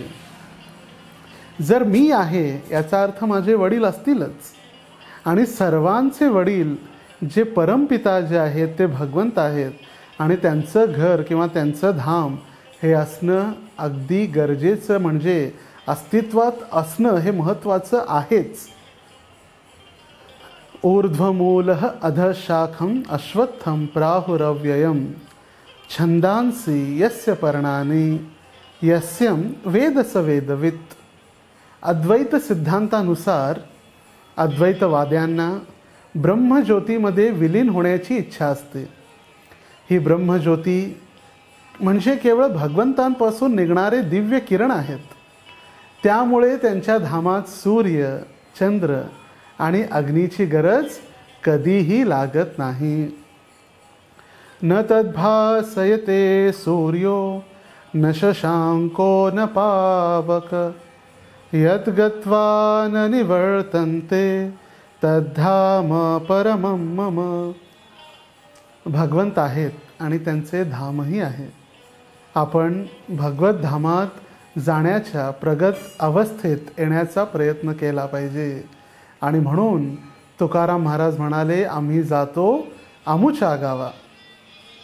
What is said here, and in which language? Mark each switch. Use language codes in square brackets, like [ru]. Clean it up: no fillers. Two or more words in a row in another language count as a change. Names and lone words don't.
[mr] जर मी आहे याचा अर्थ माझे वडील असतीलच. आणि सर्वांचे वडील जे परमपिता जे आहेत ते भगवंत आहेत. आणि त्यांचं घर किंवा त्यांचं धाम हे असणं अगदी गरजेचं, म्हणजे अस्तित्वात असणं हे महत्त्वाचं आहेच. [sa] ऊर्ध्वमूलः अधशाखं अश्वत्थं प्राहुरव्ययं छंदांसी यस्य पर्णानि यस्यं वेद स वेदवित्. [mr] अद्वैत सिद्धांतानुसार अद्वैतवाद्यांना ब्रह्मज्योतीमध्ये विलीन होण्याची इच्छा असते. ही ब्रह्मज्योती म्हणजे केवळ भगवंतांपासून निघणारे दिव्य किरण आहेत. त्यामुळे त्यांच्या धामात सूर्य, चंद्र आणि अग्नीची गरज कधीही लागत नाही. [sa] न तद्भासयते सूर्यो न शशांको न पावक यत् गत्वा न निवर्तन्ते तद्धाम परमं मम. [mr] भगवंत आहेत आणि त्यांचे धामही आहे. आपण भगवत धामात जाण्याच्या प्रगत अवस्थेत येण्याचा प्रयत्न केला पाहिजे. आणि म्हणून तुकाराम महाराज म्हणाले, आम्ही जातो आमुच्या गावा.